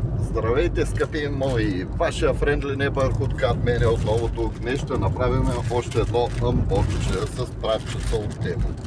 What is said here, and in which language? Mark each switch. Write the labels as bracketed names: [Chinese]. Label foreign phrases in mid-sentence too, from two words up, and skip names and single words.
[Bulgarian] Здравейте, скъпи мои! Вашия [English] friendly neighborhood cat [Bulgarian] мен е отново тук. Днес ще направим още едно unboxing с пратчета от Temu.